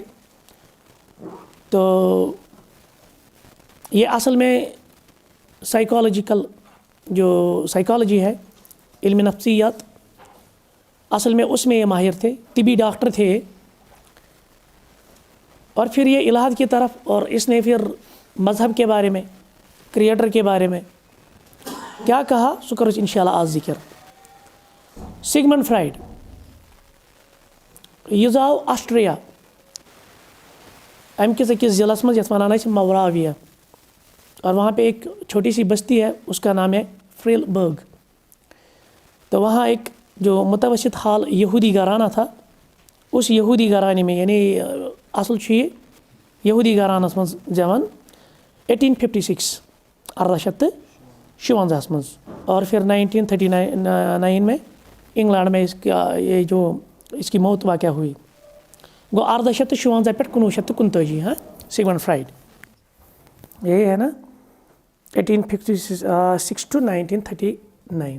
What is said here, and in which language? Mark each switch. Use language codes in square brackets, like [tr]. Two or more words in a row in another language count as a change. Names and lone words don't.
[ur] تو یہ اصل میں سائیکالوجیکل جو سائیکالوجی ہے, علم نفسیات, اصل میں اس میں یہ ماہر تھے, طبی ڈاکٹر تھے. اور پھر یہ الحاد کی طرف, اور اس نے پھر مذہب کے بارے میں, کریٹر کے بارے میں کیا کہا سو کرو انشاءاللہ آج ذکر. [ks] سگمنڈ فرائڈ یہ زاو آسٹریا ام کس أکس ضلعس مز یتھ ونان ٲسۍ موراویہ, [ur] اور وہاں پہ ایک چھوٹی سی بستی ہے, اس کا نام ہے فریل برگ. تو وہاں ایک جو متوسط حال یہودی گھرانہ تھا, اس یہودی گھرانے میں, یعنی [ks] اصل چھُ یہ یہودی گھرانس مز زیوان 1856 1856 مز, [ur] اور پھر 1939 میں انگلینڈ میں یہ جو اس کی موت واقع ہوئی. [ks] گو 1856 پہ 1939. [ur] ہاں, سگمنڈ فرائڈ یہی ہے نا, 1856 to 1939.